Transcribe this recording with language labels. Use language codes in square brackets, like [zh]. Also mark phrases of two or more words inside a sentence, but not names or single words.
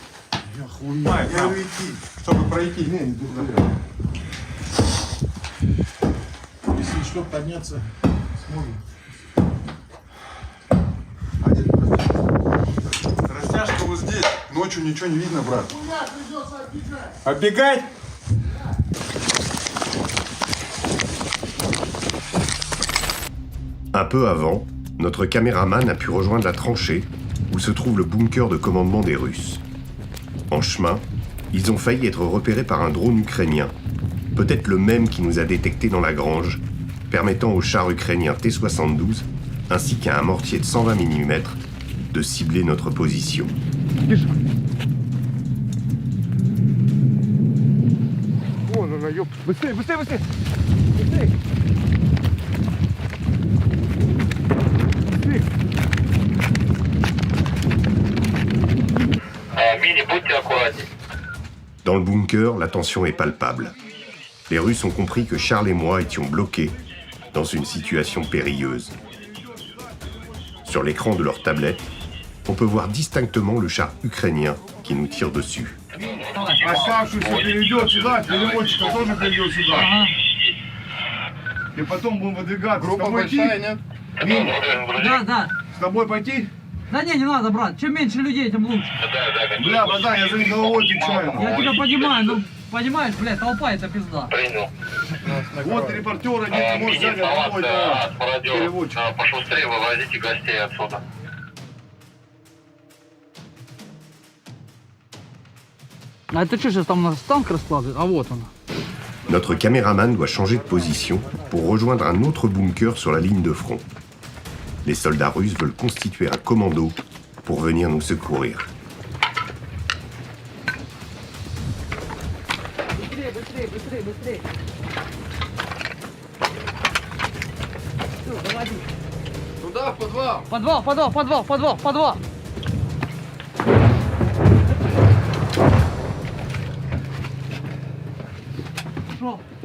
[ru] Я хуй. Я идти, чтобы пройти. Не, не туда. пешком подняться сможем. Растяжка вот здесь. Ночью ничего не видно, брат. Оббегать? [fr] Un peu avant, notre caméraman a pu rejoindre la tranchée où se trouve le bunker de commandement des Russes. En chemin, ils ont failli être repérés par un drone ukrainien, peut-être le même qui nous a détectés dans la grange, permettant au char ukrainien T-72 ainsi qu'à un mortier de 120 mm de cibler notre position. [ru] Вон она, ёп. Быстрее, быстрее, быстрее! Быстрее! [fr] Dans le bunker, la tension est palpable. Les Russes ont compris que Charles et moi étions bloqués dans une situation périlleuse. Sur l'écran de leur tablette, on peut voir distinctement le char ukrainien qui nous tire dessus. [ru] Оставшийся перейдет сюда, переводчика тоже перейдет сюда. И потом будем выдвигаться. Группа большая, нет? Да. С тобой пойти? Да не надо, брат. Чем меньше людей, тем лучше. Бля, братан, я за ним головой отвечаю. Я тебя понимаю, ну, понимаешь, блядь, толпа это пизда. Вот репортеры, нет, может взять одного этого переводчика. Пошустрее вывозите гостей отсюда. А это что сейчас там у нас танк раскладывает? А вот он. [fr] Notre caméraman doit changer de position pour rejoindre un autre bunker sur la ligne de front. Les soldats russes veulent constituer un commando pour venir nous secourir. [ru] Быстрее. Все, заводи. Туда, в подвал. Подвал. Пошел.